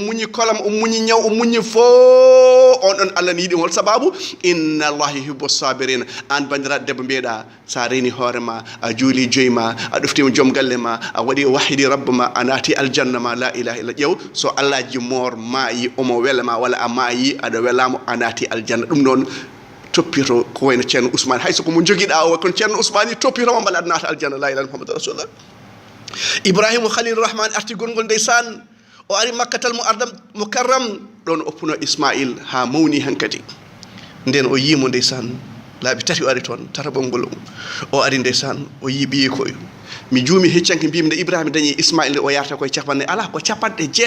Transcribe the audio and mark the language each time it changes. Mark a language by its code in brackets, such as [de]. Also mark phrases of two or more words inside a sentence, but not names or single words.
[ff] muñi kolam o muñi nyaw o muñi fo on don Allah ni yidi hol sababu [ar] إن الله يحب الصابرين [ff] an bandira debbo beeda sa reni horema a juuli joyma a ɗoftima joom galle ma a waɗi wahidi rabba ma a naati aljanna ma [ar] لا إله إلا [ff] ƴeew so Allah ji moor maayi omo welama walla a maayi aɗa welama a naati aljanna ɗum noon toppito ko wayno ceerno Ousmane hayso ko mo joguiɗa o kono ceerno Ousmane toppitoma mbaɗa aɗa naata aljanna [ar] لا إله محمد رسول الله [ff] Ibrahima Khalilur Rahman arti gongol ndeysan o ari [ar] مكة المكرمة [ff] ɗon oppuno Ismaïl ha mawni hankadi nden o yimo ndeysan laabi tati o ari toon tarabol ngol o ari ndeysan o yiɓi koyo mi juumi heccanke mbimi nde Ibrahima dañi Ismaïl o yarta koye capanɗe ala ko capanɗe